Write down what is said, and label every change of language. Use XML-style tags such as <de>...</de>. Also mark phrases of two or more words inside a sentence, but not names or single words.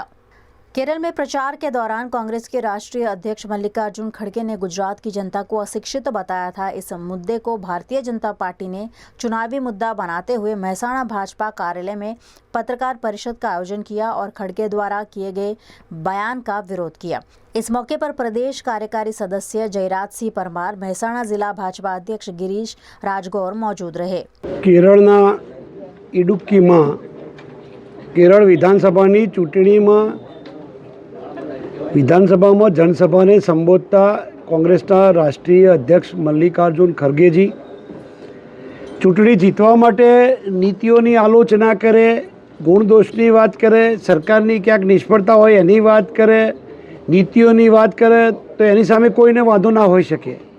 <hi>केरल में प्रचार के दौरान कांग्रेस के राष्ट्रीय अध्यक्ष मल्लिकार्जुन खड़गे ने गुजरात की जनता को अशिक्षित बताया था। इस मुद्दे को भारतीय जनता पार्टी ने चुनावी मुद्दा बनाते हुए मेहसाणा भाजपा कार्यालय में पत्रकार परिषद का आयोजन किया और खड़गे द्वारा किए गए बयान का विरोध किया। इस मौके पर प्रदेश कार्यकारी सदस्य जयराज सिंह परमार, मेहसाणा जिला भाजपा अध्यक्ष गिरीश राजगौर मौजूद रहे।</hi> <gu>કેરળના ઇડુક્કીમાં કેરળ વિધાનસભાની ચૂંટણીમાં વિધાનસભામાં જનસભાને સંબોધતા કોંગ્રેસના રાષ્ટ્રીય અધ્યક્ષ મલ્લિકાર્જુન ખરગેજી ચૂંટણી જીતવા માટે નીતિઓની આલોચના કરે, ગુણ દોષની વાત કરે, સરકારની ક્યાંક નિષ્ફળતા હોય એની વાત કરે, નીતિઓની વાત કરે તો એની સામે કોઈને વાંધો ના હોઈ શકે,</gu>